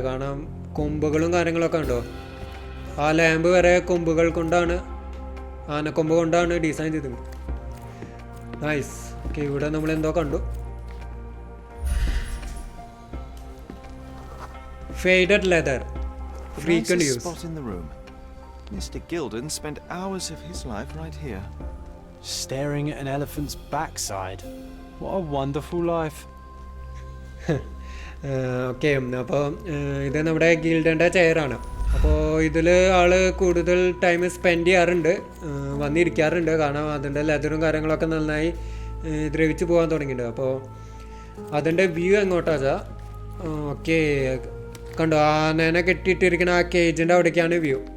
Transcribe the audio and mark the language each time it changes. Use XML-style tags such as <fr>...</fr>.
<ml>കാരണം കൊമ്പുകളും കാര്യങ്ങളൊക്കെ ഉണ്ടോ. ആ ലാമ്പ് വരെ കൊമ്പുകൾ കൊണ്ടാണ്, ആനക്കൊമ്പ് കൊണ്ടാണ് ഡിസൈൻ ചെയ്തത്. നൈസ്. ഓക്കെ, ഇവിടെ നമ്മൾ എന്തോ കണ്ടു.</ml> <en>Faded leather, frequent Nicest use. spot in the room. Mr. Gilded spent hours of his life right here. Staring at an elephant's backside. What a wonderful life.</en> <ml>Okay, അപ്പോൾ ഇത് നമ്മുടെ ഗിൽഡൻ്റെ ചെയറാണ്. അപ്പോൾ ഇതിൽ ആൾ കൂടുതൽ ടൈം സ്പെൻഡ് ചെയ്യാറുണ്ട്, വന്നിരിക്കാറുണ്ട്. കാരണം അതിൻ്റെ ലെതറും കാര്യങ്ങളൊക്കെ നന്നായി ദ്രവിച്ച് പോകാൻ തുടങ്ങിയിട്ടുണ്ട്. അപ്പോൾ അതിൻ്റെ വ്യൂ എങ്ങോട്ടാ വെച്ചാൽ, ഓക്കെ കണ്ടോ, ആനേനെ കെട്ടിയിട്ടിരിക്കുന്ന ആ കേജിൻ്റെ അവിടേക്കാണ് വ്യൂ.</ml>